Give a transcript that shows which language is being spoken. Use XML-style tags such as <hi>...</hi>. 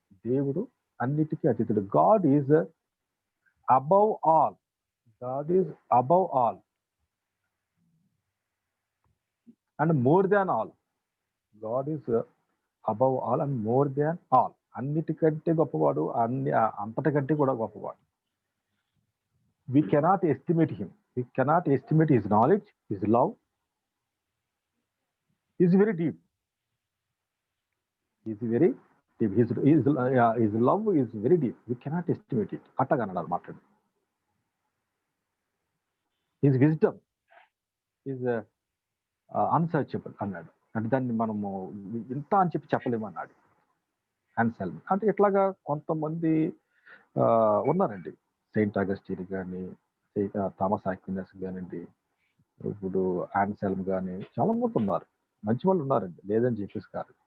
<te>దేవుడు అన్నిటికీ అతీతుడు.</te> <en>God is above all. God is above all and more than all. God is above all and more than all.</en> <te>అన్నిటికంటే గొప్పవాడు, అంతటికంటే కూడా గొప్పవాడు.</te> <en>We cannot estimate him. We cannot estimate his knowledge, his love is very deep. Is very deep. His love is very deep. We cannot estimate it.</en> <te>అట్టగా అన్నాడు మాట్లాడు.</te> <en>His wisdom is unsearchable అన్నాడు.</en> <te>అంటే దాన్ని మనము ఇంత అని చెప్పలేము అన్నాడు ఆన్సెల్మ్. అంటే ఇట్లాగా కొంతమంది ఉన్నారండి. సెయింట్ అగస్టిన్ కానీ, థామస్ ఆక్వినస్ కానివ్వండి, ఇప్పుడు ఆన్సెల్మ్ కానీ, చాలా మంది ఉన్నారు, మంచి వాళ్ళు ఉన్నారండి, లేదని చెప్పేసి కాదు.</te>